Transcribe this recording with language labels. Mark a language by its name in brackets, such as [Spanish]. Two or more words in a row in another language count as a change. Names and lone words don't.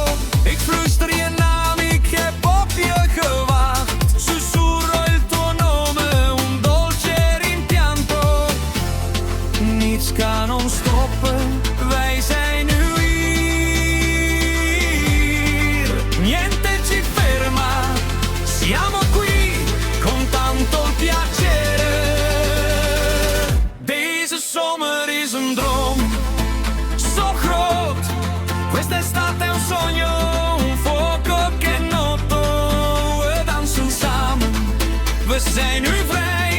[Dutch] Ik fluister je naam, ik heb op je gewacht. [Italian] Sussurro il tuo nome, un dolce rimpianto. [Dutch] Niets kan ons stoppen, wij zijn nu hier. [Italian] Niente ci ferma, siamo qui con tanto piacere. [Dutch] Deze zomer is een droom, zo groot. [Italian] Quest'estate è un sogno, un fuoco che è noto. [Dutch] We dansen samen, we zijn nu vrij.